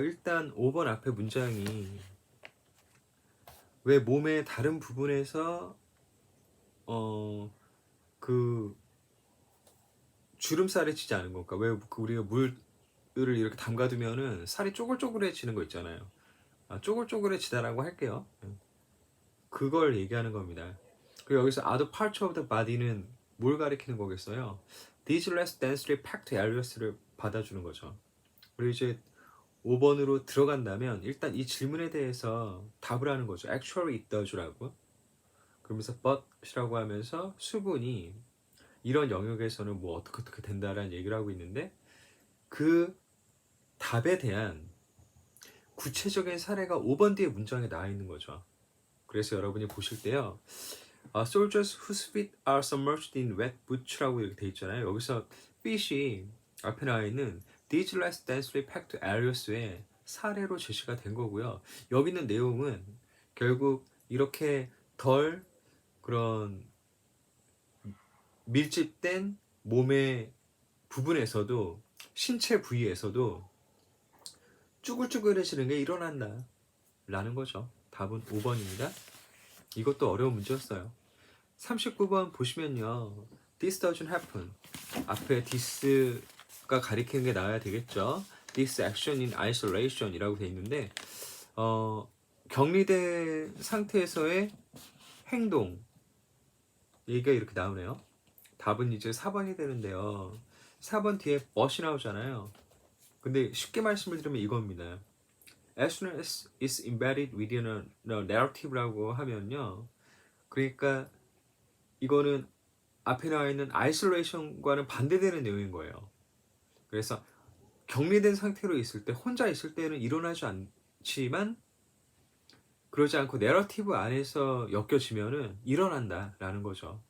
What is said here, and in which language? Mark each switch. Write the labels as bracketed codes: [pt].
[ko] 일단 5번 앞에 문장이 왜 몸의 다른 부분에서 그 주름살이 치지 않은 걸까? 왜 우리가 물을 이렇게 담가두면은 살이 쪼글쪼글해지는 거 있잖아요. 쪼글쪼글해지다라고 할게요. 그걸 얘기하는 겁니다. 그리고 여기서 [en] other parts of the body [ko] 는 뭘 가리키는 거겠어요? [en] These less densely packed areas [ko] 를 받아주는 거죠. 그리고 이제 5번으로 들어간다면 일단 이 질문에 대해서 답을 하는 거죠. [en] Actually it does라고. [ko] 그러면서 but이라고 하면서 수분이 이런 영역에서는 뭐 어떻게 된다라는 얘기를 하고 있는데 그 답에 대한 구체적인 사례가 5번 뒤에 문장에 나와 있는 거죠. 그래서 여러분이 보실 때요. [en] Soldiers whose feet are submerged in wet boots [ko] 라고 이렇게 돼 있잖아요. 여기서 fit이 앞에 나와 있는 [en] these less densely packed areas [ko] 의 사례로 제시가 된 거고요. 여기 있는 내용은 결국 이렇게 덜 그런 밀집된 몸의 부분에서도 신체 부위에서도 쭈글쭈글해지는 게 일어난다 라는 거죠. 답은 5번입니다. 이것도 어려운 문제였어요. 39번 보시면요. [en] This doesn't happen. [ko] 앞에 this가 가리키는 게 나와야 되겠죠. [en] This action in isolation [ko] 이라고 돼 있는데 격리된 상태에서의 행동 얘기가 이렇게 나오네요. 답은 이제 4번이 되는데요. 4번 뒤에 but이 나오잖아요. 근데 쉽게 말씀을 드리면 이겁니다. [en] As soon as it's embedded within a narrative [ko] 라고 하면요. 그러니까 이거는 앞에 나와 있는 isolation과는 반대되는 내용인 거예요. 그래서 격리된 상태로 있을 때, 혼자 있을 때는 일어나지 않지만 그러지 않고 내러티브 안에서 엮여지면은 일어난다라는 거죠.